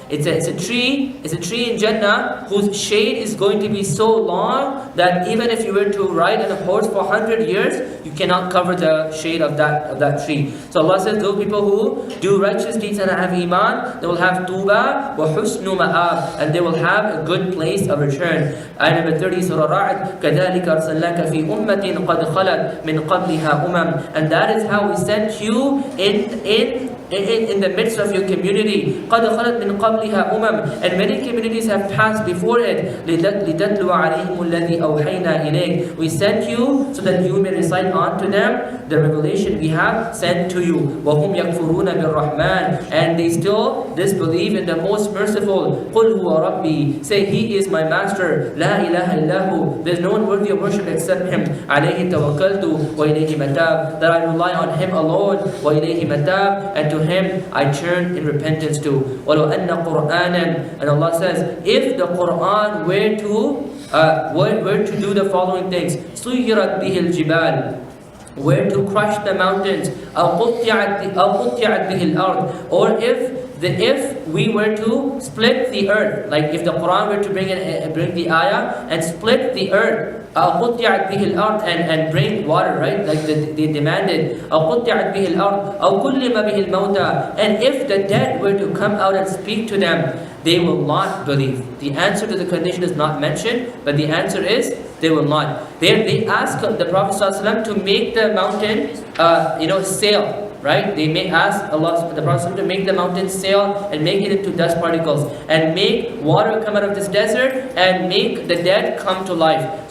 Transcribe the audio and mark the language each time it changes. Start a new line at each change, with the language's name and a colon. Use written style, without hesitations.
English: It's a tree in Jannah whose shade is going to be so long that even if you were to ride on a horse for 100 years, you cannot cover the shade of that tree. So Allah says those people who do righteous deeds and have iman, they will have
Arabic: tuba wa husnu ma'ab,
English: and they will have a good place of return. Ayah number 30, Surah Ra'd,
Arabic: كَذَلِكَ أَرْسَلْنَاكَ فِي أُمَّةٍ قَدْ خَلَتْ مِنْ قَبْلِهَا أُمَمٍ.
English: And that is how we sent you in the midst of your community.
Arabic: قَدْ خَلَتْ مِنْ قَبْلِهَا أُمَمٍ.
English: And many communities have passed before it.
Arabic: لِتَتْلُوَ عَلَيْهِمُ الَّذِي أَوْحَيْنَا إِلَيْكَ.
English: We sent you so that you may recite unto them the revelation we have sent to you.
Arabic: وَهُمْ يَكْفُرُونَ بِالرَّحْمَنِ.
English: And they still disbelieve in the most merciful.
Arabic: قُلْ هُوَ رَبِّي.
English: Say, He is my master.
Arabic: لَا إِلَهَ إِلَّا هُ.
English: There is no one worthy of worship except Him.
Arabic: عَلَيْهِ تَوَكَّلْتُ وَإِلَيْهِ مَتَابِ.
English: That I rely on Him alone.
Arabic: وَإِلَيْهِ مَتَابِ.
English: And to Him I turn in repentance to.
Arabic: وَلَوْ أَنَّ قُرْآنًا.
English: And Allah says, if the Qur'an were to do the following things,
Arabic: سُيِّرَتْ بِهِ الْجِبَالِ,
English: were to crush the mountains,
Arabic: أَوْ قُطِّعَتْ بِهِ الْأَرْضِ,
English: or if we were to split the earth, like if the Quran were to bring the ayah and split the earth,
Arabic: قُطِّعَتْ بِهِ الْأَرْضِ,
English: and bring water, right? Like they demanded,
Arabic: قُطِّعَتْ بِهِ الْأَرْضِ أَوْ كُلِّمَ بِهِ الْمَوْتَى.
English: And if the dead were to come out and speak to them, they will not believe. The answer to the condition is not mentioned, but the answer is they will not. They ask the Prophet ﷺ to make the mountain, sail. Right? They may ask Allah, the Prophet to make the mountain sail and make it into dust particles, and make water come out of this desert, and make the dead come to life.